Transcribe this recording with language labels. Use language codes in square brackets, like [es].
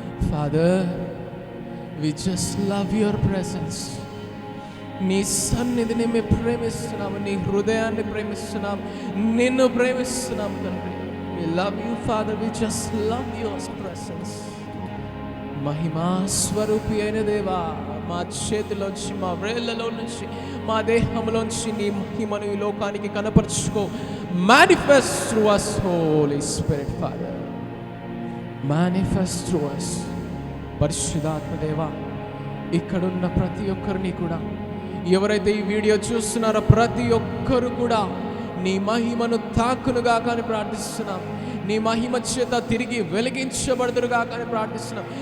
[en] Father, we just love your presence. [te] నీ సన్నిధిని మేము ప్రేమిస్తున్నాము, నీ హృదయాన్ని ప్రేమిస్తున్నాము, నిన్ను ప్రేమిస్తున్నాము తండ్రి. [en] We love you, Father. We just love your presence. [te] మహిమా స్వరూపి అయిన దేవా, మా చేతిలోంచి, మా వేళ్ళలో నుంచి, మా దేహంలోంచి నీ మహిమను ఈ లోకానికి కనపరుచుకో. [en] Manifest through us, Holy Spirit, Father. Manifest through us. [te] పరిశుద్ధాత్మ దేవా, ఇక్కడున్న ప్రతి ఒక్కరిని కూడా, ఎవరైతే ఈ వీడియో చూస్తున్నారో ప్రతి ఒక్కరు కూడా నీ మహిమను తాకునుగా కానీ ప్రార్థిస్తున్నాం. నీ మహిమ చేత తిరిగి వెలిగించబడుదురుగా కానీ ప్రార్థిస్తున్నాం.